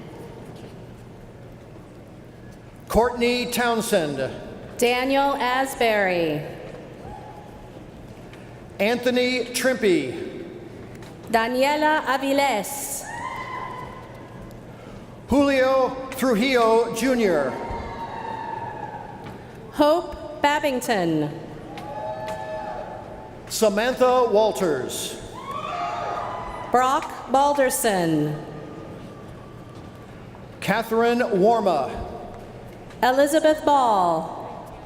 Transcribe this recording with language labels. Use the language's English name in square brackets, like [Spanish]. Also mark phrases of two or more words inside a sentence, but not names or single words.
[English] Courtney Townsend. Daniel Asbury. Anthony Trimpe. Daniela Aviles. Julio Trujillo Jr. Hope Babington. Samantha Walters. Brock Balderson. Catherine Warma. Elizabeth Ball.